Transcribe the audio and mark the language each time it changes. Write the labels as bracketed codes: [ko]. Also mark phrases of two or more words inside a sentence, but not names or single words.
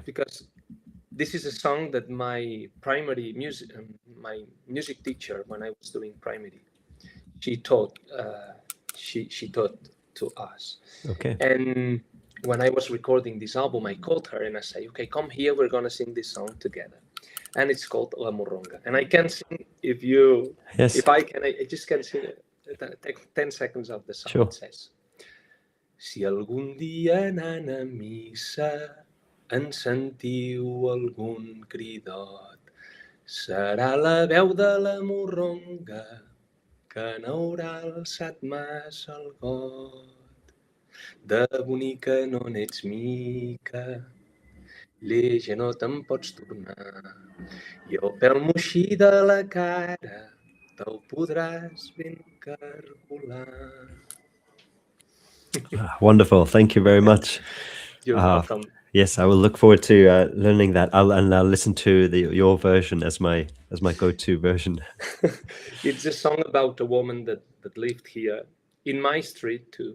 [en] Because this is a song that my music teacher, when I was doing primary, she taught, she taught to us. Okay. And when I was recording this album, I called her and I say, okay, come here, we're gonna sing this song together. And it's called La Morronga. And I can sing, Yes. if I can, I just can sing it. Take 10 seconds of the song. It Sure. says, [ca] si algun dia anant a missa en sentiu algun cridot, serà la veu de la morronga que n'haurà alçat massa el got. De bonica no n'ets mica, lleja no te'n pots tornar, i el pèl moixí de la cara te'l podràs ben cargolar. [en] Wonderful. Thank you very much. You're Uh, welcome. yes, I will look forward to learning that. I'll listen to your version as my go-to version. It's a song about a woman that lived here in my street too.